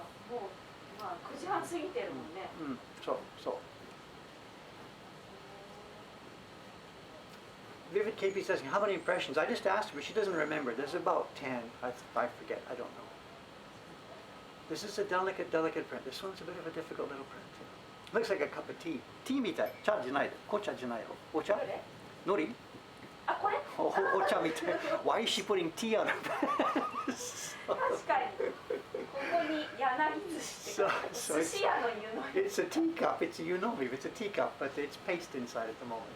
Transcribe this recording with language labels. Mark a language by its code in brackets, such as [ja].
[ja] もう、まあ、9時半過ぎてるもんね。そう。 [en] Vivid KP says, how many impressions? I just asked her, but she doesn't remember. There's about 10. I forget. I don't know. This is a delicate print. This one's a bit of a difficult little print. Looks like a cup of tea. [ja] Tea みたい。茶じゃない。紅茶じゃないよ。お茶？海苔？あ、これ？お茶みたい。 [en] Why is she putting tea on her face? [ja] 確かに。ここに柳寿司って書いて。寿司屋の湯のみ。 [en] It's a teacup. It's a yunomi. It's a teacup, but it's paste inside at the moment.